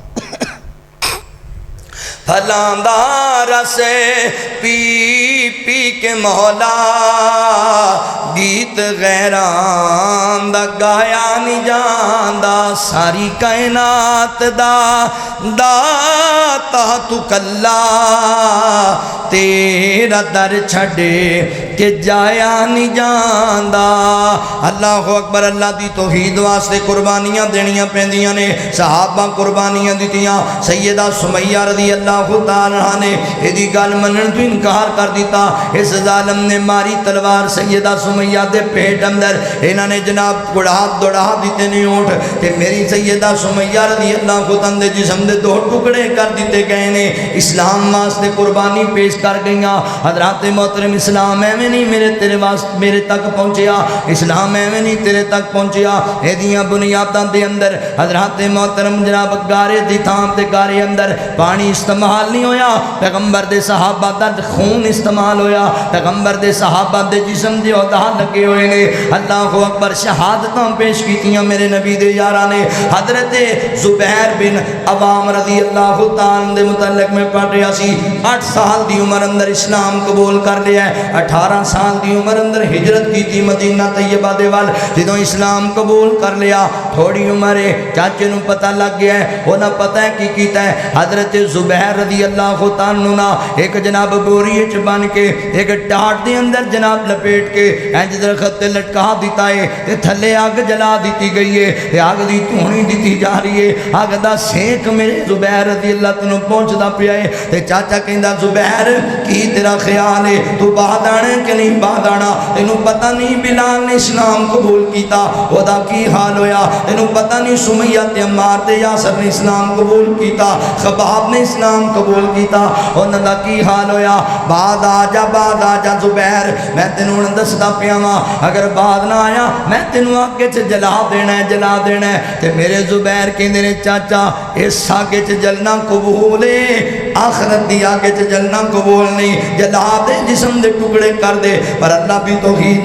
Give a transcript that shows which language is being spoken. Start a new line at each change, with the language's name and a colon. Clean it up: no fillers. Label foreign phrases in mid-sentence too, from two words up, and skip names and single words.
Punjabi: پھلاں دا رس پی پی کہ مولا گیت غیران دا گایا نہیں جاندا ساری کائنات دا داتا تو کلا تیرا در چھڑے کہ جایا نہیں جاندا
Arabic: اللہ اکبر
Punjabi: اللہ دی توحید واسطے قربانیاں دینیاں پیندیاں نے صحابہ قربانیاں دیتیاں سیدہ سمیہ
Arabic: رضی اللہ تعالیٰ
Punjabi: نے ایدی گل منن تو انکار کر دیتا اس ظالم نے ماری تلوار سیدہ سمیہ دے پیٹ اندر انہوں نے جناب دوڑا دیتے نہیں اونٹ تے میری سیدہ سمیہ
Arabic: رضی اللہ تعالیٰ
Punjabi: جسم دے دو ٹکڑے کر دیتے گئے نے اسلام واسطے قربانی پیش کر گئیاں حضرات محترم اسلام ایویں نہیں میرے تک پہنچیا اسلام ایویں نہیں تیرے تک پہنچیا ایدیاں بنیاداں دے اندر حضرات محترم جناب گارے دی تھام تے گارے اندر پانی استعمال نہیں ہویا پیغمبر دے صحابہ دا خون استعمال ہویا پیغمبر دے صحابہ دے جسم دے عہدہ لگے ہوئے نے
Arabic: اللہ اکبر
Punjabi: شہادتاں پیش کیتیاں میرے نبی دے یاراں نے حضرت زبیر بن عوام
Arabic: رضی اللہ تعالیٰ
Punjabi: دے متعلق میں پڑھ رہا سی 8 سال دی عمر اندر اسلام قبول کر لیا ہے 18 سال دی عمر اندر ہجرت کی تھی مدینہ طیبہ دے وال جدوں اسلام قبول کر لیا تھوڑی عمر ہے چاچے نو پتہ لگ گیا ہے وہ نہ پتہ ہے کی کیتا ہے حضرت زبیر
Arabic: رضی اللہ تعالیٰ
Punjabi: ایک جناب بوری چ بن کے ایک ٹاٹ دے اندر جناب لپیٹ کے انج درخت تے لٹکا دیتا ہے تے تھلے آگ جلا دیتی گئی ہے تے آگ دی دھونی دیتی جا رہی ہے آگ دا سینک میرے زبیر
Arabic: رضی اللہ تعالیٰ
Punjabi: پہنچدا پیا ہے تے چاچا کہندا زبیر کی تیرا خیال ہے تو بعد آنا کہ نہیں بعد آنا تینوں پتہ نہیں بلال نے اسلام قبول کیتا او دا کی حال ہویا تینوں پتہ نہیں سمیہ تے عمار تے یاسر نے اسلام قبول کیتا خباب نے اسلام قبول کیتا انہاں دا کی حال ہویا بعد آ جا زبیر میں تینوں دسدا پیا وا اگر بعد نہ آیا میں تینوں آگے چ جلا دینا ہے تے میرے زبیر کہندے نے چاچا اس آگے چ جلنا قبول ہے آخرت دی آگے چ جلنا قبول نہیں جلا دے جسم دے ٹکڑے کر دے پر اللہ بھی توحید